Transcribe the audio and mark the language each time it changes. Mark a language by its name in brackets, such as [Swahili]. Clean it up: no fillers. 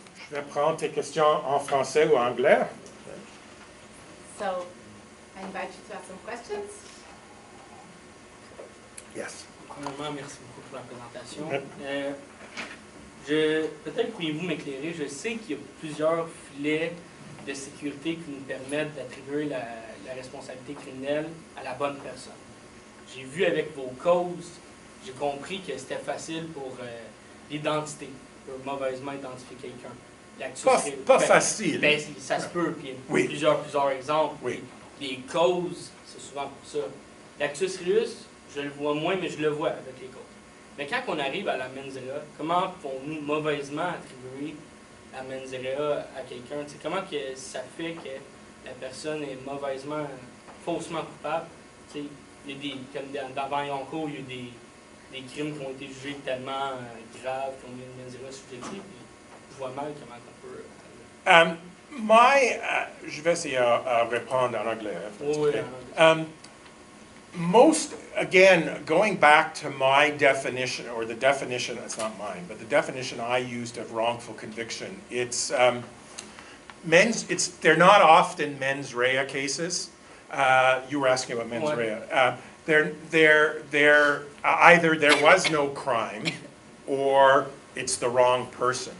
[French] Je vais prendre tes questions en français ou en anglais. [English] So, I invite you to ask some questions. Yes. [French] Premièrement, merci beaucoup pour la présentation. Peut-être pourriez-vous m'éclairer, je sais qu'il y a plusieurs filets de sécurité qui nous permettent d'attribuer la responsabilité criminelle à la bonne personne. J'ai vu avec vos causes, j'ai compris que c'était facile pour l'identité, pour mauvaisement identifier quelqu'un. Pas facile. Ben, ça se peut, puis oui. plusieurs exemples. Oui. Les causes, c'est souvent pour ça. L'actus reus, je le vois moins, mais je le vois avec les causes. Mais quand on arrive à la mens rea, comment pouvons-nous mauvaisement attribuer la mens rea à quelqu'un? Comment que ça fait que la personne est faussement coupable? Il y a comme dans Wrongful, il y a des crimes qui ont été jugés tellement graves, qui ont mis une mens rea subjective, puis je vois mal comment on peut... Je vais essayer à répondre en anglais. Oui, [English] Most, again, going back to my definition, or the definition, it's not mine, but the definition I used of wrongful conviction, they're not often mens rea cases. You were asking about mens rea. They're either there was no crime, or it's the wrong person.